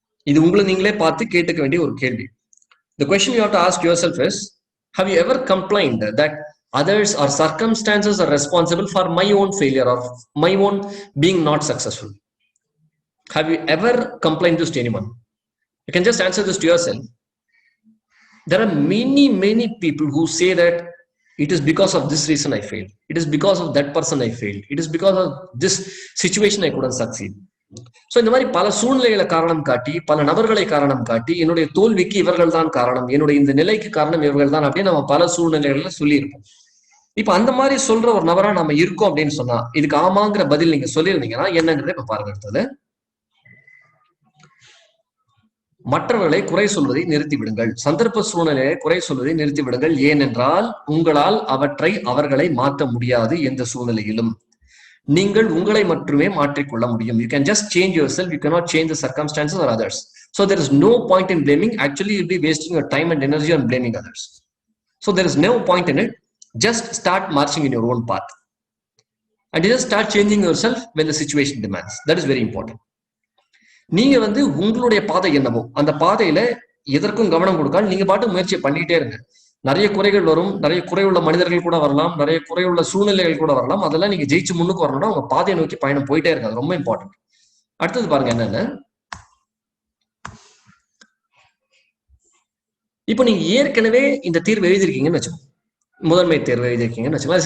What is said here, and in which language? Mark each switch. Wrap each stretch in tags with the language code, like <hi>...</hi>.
<ta>இது உங்களை நீங்களே பார்த்து கேட்டுக்க வேண்டிய ஒரு கேள்வி.</ta> <en>The question you have to ask yourself is, have you ever complained that others or circumstances are responsible for my own failure or my own being not successful? Have you ever complained this to anyone? You can just answer this to yourself. There are many people who say that it is because of this reason I failed. It is because of that person I failed. It is because of this situation I couldn't succeed.</en> <ta>So இந்த மாதிரி பல சூழ்நிலைகளை காரணம் காட்டி, பல நபர்களை காரணம் காட்டி, என்னுடைய தோல்விக்கு இவர்கள் தான் காரணம், என்னுடைய இந்த நிலைக்கு காரணம் இவர்கள் தான் அப்படின்னு நம்ம பல சூழ்நிலைகள்ல சொல்லியிருப்போம். இப்ப அந்த மாதிரி சொல்ற ஒரு நபரா நம்ம இருக்கோம் அப்படின்னு சொன்னா, இதுக்கு ஆமாங்கிற பதில் நீங்க சொல்லியிருந்தீங்கன்னா என்னங்கிறத இப்ப பாருங்க. அடுத்தது, மற்றவர்களை குறை சொல்வதை நிறுத்தி விடுங்கள். சந்தர்ப்ப சூழ்நிலையை குறை சொல்வதை நிறுத்தி விடுங்கள். ஏனென்றால் உங்களால் அவர்களை மாற்ற முடியாது. எந்த சூழ்நிலையிலும் நீங்கள் உங்களை மட்டுமே மாற்றிக்கொள்ள முடியும்.</ta> <en>You can just change yourself. You cannot change the circumstances or others. So there is no point in blaming. Actually, you'll be wasting your time and energy on blaming others. So there is no point in it. Just start marching in your own path. And you just start changing yourself when the situation demands. That is very important.</en> <ta>நீங்க வந்து உங்களுடைய பாதை என்னவோ அந்த பாதையில எதற்கும் கவனம் கொடுக்காது நீங்க பாட்டு முயற்சி பண்ணிட்டே இருங்க. நிறைய குறைகள் வரும், நிறைய குறையுள்ள மனிதர்கள் கூட வரலாம், நிறைய குறையுள்ள சூழ்நிலைகள் கூட வரலாம். அதெல்லாம் நீங்க ஜெயிச்சு முன்னுக்கு வரணும்னா உங்க பாதையை நோக்கி பயணம் போயிட்டே இருக்காது. ரொம்ப இம்பார்ட்டன்ட். அடுத்தது பாருங்க என்னன்னு, இப்போ நீங்க ஏற்கனவே இந்த தீர்வு எழுதிருக்கீங்கன்னு வச்சுக்கோங்க, முதன்மை தேர்வு எழுதிருக்கீங்கன்னு வச்சுக்கோங்க.</ta>